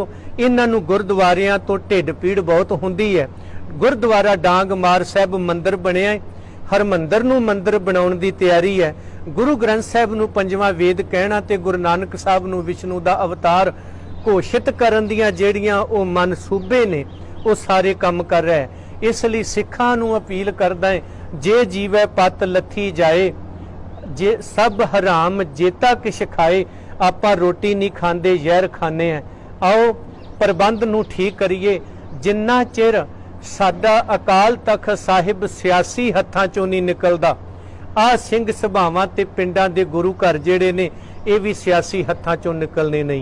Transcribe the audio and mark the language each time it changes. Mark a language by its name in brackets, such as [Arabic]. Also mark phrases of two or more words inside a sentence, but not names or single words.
[Punjabi] ਇਨ੍ਹਾਂ ਨੂੰ ਗੁਰਦੁਆਰਿਆਂ ਤੋ ਢਿੱਡ ਪੀੜ ਬਹੁਤ ਹੁੰਦੀ ਹੈ। ਗੁਰਦੁਆਰਾ ਡਾਂਗ ਮਾਰ ਸਾਹਿਬ ਮੰਦਿਰ ਬਣਿਆ ਹੈ, ਹਰਿਮੰਦਰ ਨੂੰ ਮੰਦਿਰ ਬਣਾਉਣ ਦੀ ਤਿਆਰੀ ਹੈ। ਗੁਰੂ ਗ੍ਰੰਥ ਸਾਹਿਬ ਨੂੰ ਪੰਜਵਾਂ ਵੇਦ ਕਹਿਣਾ ਤੇ ਗੁਰੂ ਨਾਨਕ ਸਾਹਬ ਨੂੰ ਵਿਸ਼ਣੂ ਦਾ ਅਵਤਾਰ ਘੋਸ਼ਿਤ ਕਰਨ ਦੀਆਂ ਜਿਹੜੀਆਂ ਉਹ ਮਨਸੂਬੇ ਨੇ ਉਹ ਸਾਰੇ ਕੰਮ ਕਰ ਰਹਾ ਹੈ। ਇਸ ਲਈ ਸਿੱਖਾਂ ਨੂੰ ਅਪੀਲ ਕਰਦਾ ਹੈ, ਜੇ ਜੀਵੈ ਪਤਿ ਲਥੀ ਜਾਇ, ਜੇ ਸਭੁ ਹਰਾਮੁ ਜੇਤਾ ਕਿਛੁ ਖਾਇ। ਆਪਾਂ ਰੋਟੀ ਨਹੀਂ ਖਾਂਦੇ, ਜ਼ਹਿਰ ਖਾਣੇ ਹੈਂ। ਆਓ ਪ੍ਰਬੰਧ ਨੂੰ ਠੀਕ ਕਰੀਏ। ਜਿੰਨਾ ਚਿਰ ਸਾਡਾ ਅਕਾਲ ਤਖ਼ਤ ਸਾਹਿਬ ਸਿਆਸੀ ਹੱਥਾਂ 'ਚੋਂ ਨਹੀਂ ਨਿਕਲਦਾ, ਆ ਸਿੰਘ ਸਭਾਵਾਂ ਤੇ ਪਿੰਡਾਂ ਦੇ ਗੁਰੂ ਘਰ ਜਿਹੜੇ ने ਇਹ ਭੀ ਸਿਆਸੀ ਹੱਥਾਂ 'ਚੋਂ ਨਿਕਲਣੇ ਨਹੀਂ।